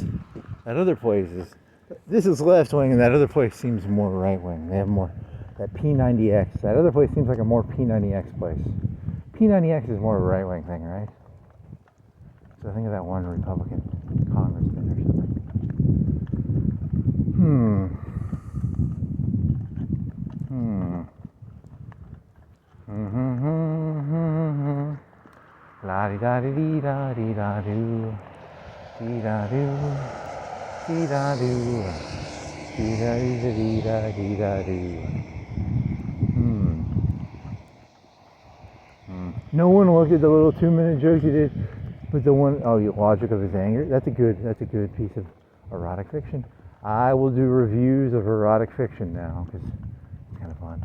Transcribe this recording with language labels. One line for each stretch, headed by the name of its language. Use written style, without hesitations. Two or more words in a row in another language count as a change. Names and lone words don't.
English: That other place is... This is left wing, and that other place seems more right wing. They have more... That P90X. That other place seems like a more P90X place. P90X is more of a right wing thing, right? So I think of that one Republican congressman or something. La di da di dee da dee da do. Dee da do. Dee da do. Dee da dee da dee da do. No one looked at the little 2-minute joke you did with the one, oh, the logic of his anger. That's a good piece of erotic fiction. I will do reviews of erotic fiction now because it's kind of fun.